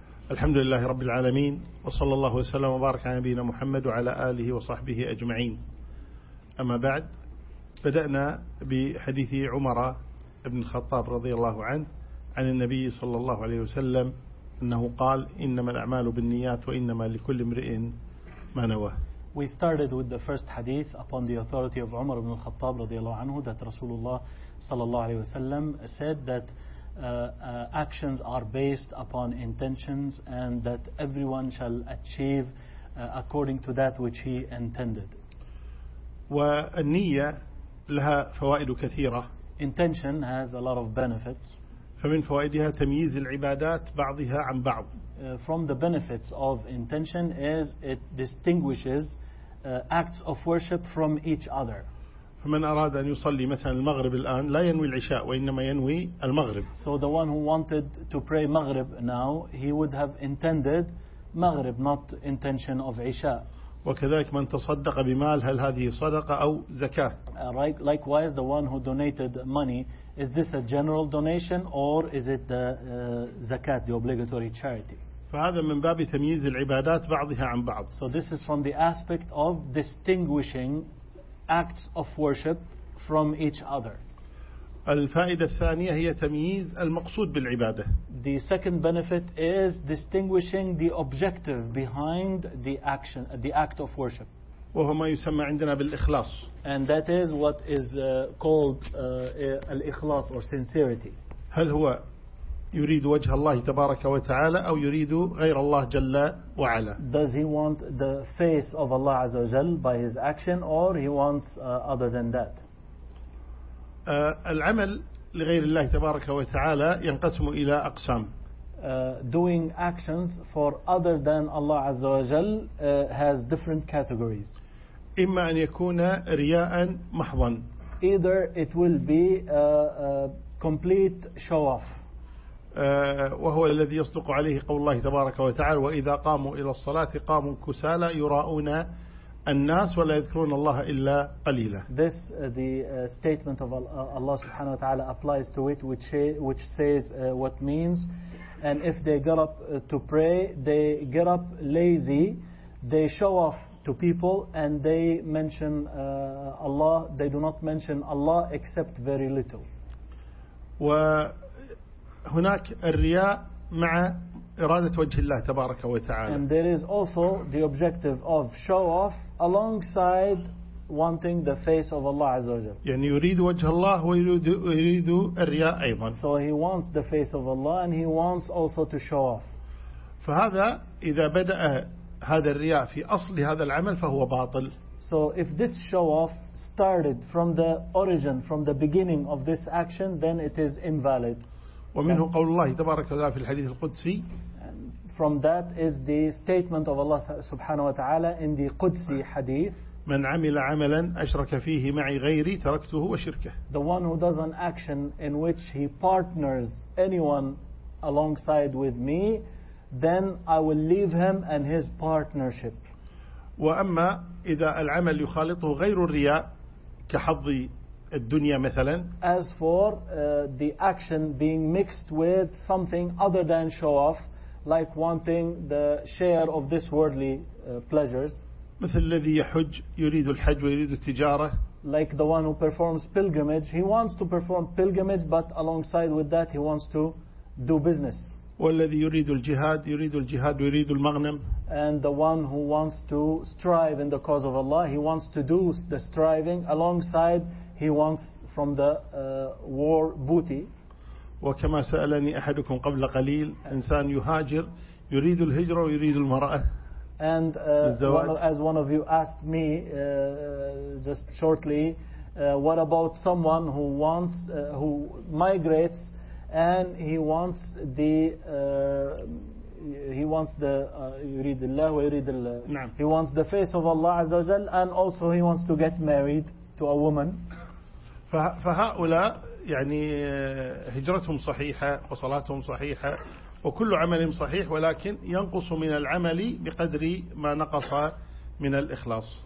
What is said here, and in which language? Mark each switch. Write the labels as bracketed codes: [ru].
[ar] الحمد لله رب العالمين، وصلى الله وسلم وبارك على نبينا محمد وعلى آله وصحبه أجمعين. أما بعد، بدأنا بحديث عمر بن الخطاب رضي الله عنه عن النبي صلى الله عليه وسلم أنه قال: إنما الأعمال بالنيات وإنما لكل امرئ ما نوى. [en] We started with the first hadith upon the authority of Umar ibn al-Khattab [ar] radiyallahu anhu [en] that Rasulullah [ar] sallallahu alayhi wa sallam [en] said that actions are based upon intentions and that everyone shall achieve according to that which he intended. [ar] والنية لها فوائد كثيرة. [en] Intention has a lot of benefits. [ar] فمن فوائدها تمييز العبادات بعضها عن بعض. [en] From the benefits of intention is it distinguishes acts of worship from each other. [ar] فمن أراد أن يصلي مثلا المغرب الآن لا ينوي العشاء وإنما ينوي المغرب. [en] So the one who wanted to pray Maghrib now, he would have intended Maghrib, not intention of عشاء. [ar] وكذلك من تصدق بمال، هل هذه صدقة أو زكاة؟ [en] Likewise, the one who donated money, is this a general donation or is it the zakat, the obligatory charity? [ar] فهذا من باب تمييز العبادات بعضها عن بعض. [en] So this is from the aspect of distinguishing acts of worship from each other. [ar] الفائدة الثانية هي تمييز المقصود بالعبادة. [en] The second benefit is distinguishing the objective behind the action, the act of worship. [ar] وهو ما يسمى عندنا بالإخلاص. [en] And that is what is called الإخلاص or sincerity. [ar] هل هو يريد وجه الله تبارك وتعالى أو يريد غير الله جل وعلا؟ [en] Does he want the face of Allah [ar] عز وجل [en] by his action or he wants other than that? [ar] العمل لغير الله تبارك وتعالى ينقسم إلى أقسام. [en] Doing actions for other than Allah [ar] عز وجل [en] has different categories. [ar] إما أن يكون رياء محضا. [en] Either it will be complete show off. [ar] وهو الذي يصدق عليه قول الله تبارك وتعالى: وإذا قاموا إلى الصلاة قاموا كسالى يراؤون الناس ولا يذكرون الله إلا قليلا. [en] This the statement of Allah [ar] سبحانه وتعالى [en] applies to it, which says what means, and if they get up to pray, they get up lazy, they show off to people, and they mention Allah, they do not mention Allah except very little. [ar] و هناك الرياء مع إرادة وجه الله تبارك وتعالى. [en] And there is also the objective of show off alongside wanting the face of Allah [ar] عز وجل. يعني يريد وجه الله ويريد الرياء أيضا. [en] So he wants the face of Allah and he wants also to show off. [ar] فهذا إذا بدأ هذا الرياء في أصل هذا العمل فهو باطل. [en] So if this show off started from the origin, from the beginning of this action, then it is invalid. [ar] ومنه قول الله تبارك وتعالى في الحديث القدسي. [en] From that is the statement of Allah [ar] سبحانه وتعالى [en] in the قدسي حديث. [ar] من عمل عملا أشرك فيه معي غيري تركته وشركه. [en] The one who does an action in which he partners anyone alongside with me, then I will leave him and his partnership. [ar] وأما إذا العمل يخالطه غير الرياء كحظي الدنيا مثلا. [en] As for the action being mixed with something other than show off, like wanting the share of this worldly pleasures. [ar] مثل الذي يحج يريد الحج ويريد التجارة. [en] Like the one who performs pilgrimage, he wants to perform pilgrimage, but alongside with that he wants to do business. [ar] والذي يريد الجهاد يريد الجهاد ويريد المغنم. [en] And the one who wants to strive in the cause of Allah, he wants to do the striving alongside he wants from the war booty. [ar] وكما سألني أحدكم قبل قليل إنسان يهاجر يريد الهجرة ويريد المرأة. [en] And as one of you asked me just shortly, what about someone who wants who migrates and he wants the face of Allah [ar] عز وجل [en] and also he wants to get married to a woman. [ar] فهؤلاء يعني هجرتهم صحيحة وصلاتهم صحيحة وكل عمل صحيح، ولكن ينقص من العمل بقدر ما نقص من الإخلاص.